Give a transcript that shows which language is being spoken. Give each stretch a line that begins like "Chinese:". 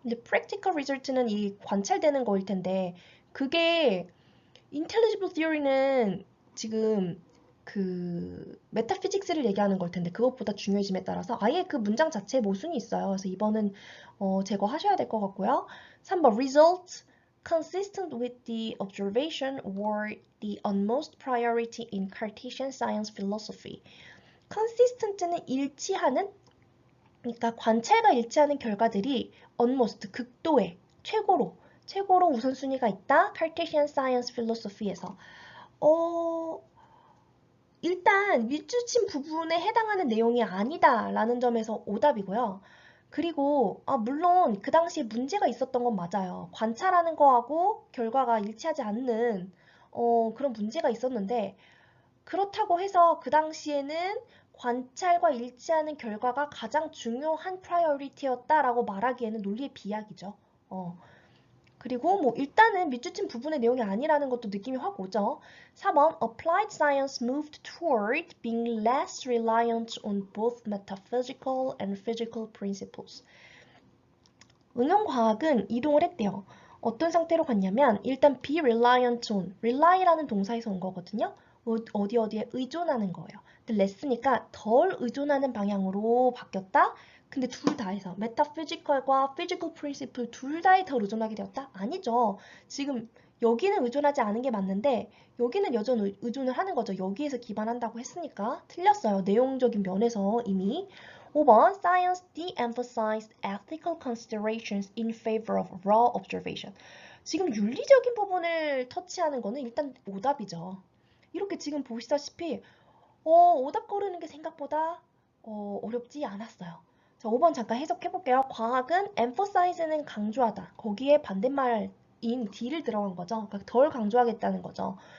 Korean: 근데
English: practical result
Korean: 는 이 관찰되는 거일 텐데 그게
English: intelligible theory
Korean: 는 지금 그 메타피직스를 얘기하는 걸 텐데 그것보다 중요해짐에 따라서 아예 그 문장 자체에 모순이 있어요. 그래서 2번은 제거하셔야 될 것 같고요.
English: 3번 results consistent with the observation were the utmost priority in Cartesian science philosophy.
Korean: consistent는 일치하는 그러니까 관찰과 일치하는 결과들이 almost 극도의 최고로 우선순위가 있다. Cartesian Science Philosophy에서 일단 밑줄친 부분에 해당하는 내용이 아니다라는 점에서 오답이고요. 그리고 물론 그 당시에 문제가 있었던 건 맞아요. 관찰하는 거하고 결과가 일치하지 않는 그런 문제가 있었는데 그렇다고 해서 그 당시에는 관찰과 일치하는 결과가 가장 중요한 프라이어리티였다라고 말하기에는 논리의 비약이죠. 그리고 뭐 일단은 밑줄친 부분의 내용이 아니라는 것도 느낌이 확 오죠.
English: 4번 Applied science moved toward being less reliant on both metaphysical and physical principles.
Korean: 응용과학은 이동을 했대요. 어떤 상태로 갔냐면 일단
English: be reliant on,
Korean: rely라는 동사에서 온 거거든요. 어디에 의존하는 거예요. 근데 less니까 덜 의존하는 방향으로 바뀌었다. 근데 둘 다에서 metaphysical과 physical principle 둘 다에 덜 의존하게 되었다? 아니죠. 지금 여기는 의존하지 않은 게 맞는데 여기는 여전히 의존을 하는 거죠. 여기에서 기반한다고 했으니까 틀렸어요. 내용적인 면에서 이미.
English: 5번 Science de-emphasized ethical considerations in favor of raw observation.
Korean: 지금 윤리적인 부분을 터치하는 거는 일단 오답이죠. 이렇게 지금 보시다시피 오답 고르는 게 생각보다 어렵지 않았어요. 자, 5번 잠깐 해석해 볼게요. 과학은 emphasize는 강조하다. 거기에 반대말인 D를 들어간 거죠. 그러니까 덜 강조하겠다는 거죠.